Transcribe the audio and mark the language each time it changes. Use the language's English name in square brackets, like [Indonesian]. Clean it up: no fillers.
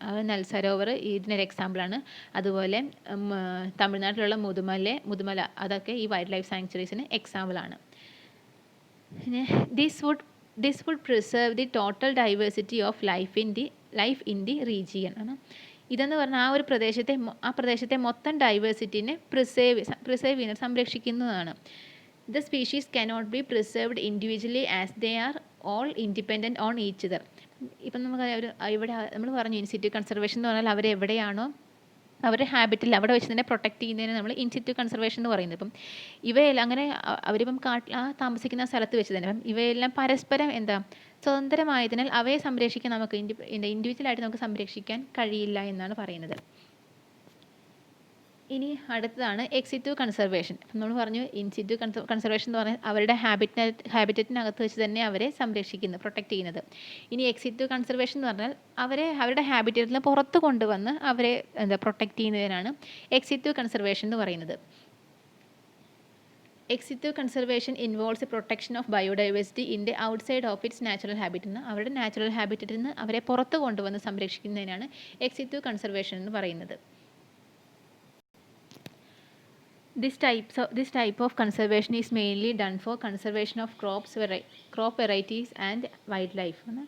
[Malayalam] നൽ സരോവർ ഇതിനൊരു എക്സാമ്പിളാണ്. അതുപോലെ തമിഴ്നാട്ടിലുള്ള മുതുമല അതൊക്കെ ഈ വൈൽഡ് ലൈഫ് സാങ്ച്വറീസിന് എക്സാമ്പിളാണ്. [English] പിന്നെ this would preserve the total diversity of life in the region. [Malayalam] ഇതെന്ന് പറഞ്ഞാൽ ആ പ്രദേശത്തെ മൊത്തം ഡൈവേഴ്സിറ്റിനെ preserve സംരക്ഷിക്കുന്നതാണ്. [English] The species cannot be preserved individually as they are all independent on each other. [Malayalam] ഇപ്പം നമുക്ക് ഒരു ഇവിടെ നമ്മൾ പറഞ്ഞു ഇൻസിറ്റു കൺസർവേഷൻ എന്ന് പറഞ്ഞാൽ അവരെവിടെയാണോ അവരുടെ ഹാബിറ്റിൽ അവിടെ വെച്ച് തന്നെ പ്രൊട്ടക്റ്റ് ചെയ്യുന്നതിന് നമ്മൾ ഇൻസിറ്റു കൺസർവേഷൻ എന്ന് പറയുന്നത്. ഇപ്പം ഇവയെല്ലാം അങ്ങനെ അവരിപ്പം താമസിക്കുന്ന സ്ഥലത്ത് വെച്ച് തന്നെ അപ്പം ഇവയെല്ലാം പരസ്പരം സ്വതന്ത്രമായതിനാൽ അവയെ സംരക്ഷിക്കാൻ നമുക്ക് ഇൻഡിവിജ്വലായിട്ട് നമുക്ക് സംരക്ഷിക്കാൻ കഴിയില്ല എന്നാണ് പറയുന്നത്. ഇനി അടുത്തതാണ് എക്സിറ്റു കൺസർവേഷൻ. അപ്പം നമ്മൾ പറഞ്ഞു ഇൻസിറ്റു കൺസർവേഷൻ എന്ന് പറഞ്ഞാൽ അവരുടെ ഹാബിറ്ററ്റിനകത്ത് വെച്ച് തന്നെ അവരെ സംരക്ഷിക്കുന്നത്, പ്രൊട്ടക്റ്റ് ചെയ്യുന്നത്. ഇനി എക്സിറ്റു കൺസർവേഷൻ എന്ന് പറഞ്ഞാൽ അവരുടെ ഹാബിറ്ററ്റിൽ നിന്ന് പുറത്ത് കൊണ്ടുവന്ന് അവരെ പ്രൊട്ടക്റ്റ് ചെയ്യുന്നതിനാണ് എക്സിറ്റു കൺസർവേഷൻ എന്ന് പറയുന്നത്. [English] Ex situ conservation involves protection of biodiversity in the outside of its natural habit. [Malayalam] അവരുടെ നാച്ചുറൽ ഹാബിറ്ററ്റിൽ നിന്ന് അവരെ പുറത്ത് കൊണ്ടുവന്ന് സംരക്ഷിക്കുന്നതിനാണ് എക്സിറ്റു കൺസർവേഷൻ എന്ന് പറയുന്നത്. [English] This type of conservation is mainly done for conservation of crop varieties and wildlife.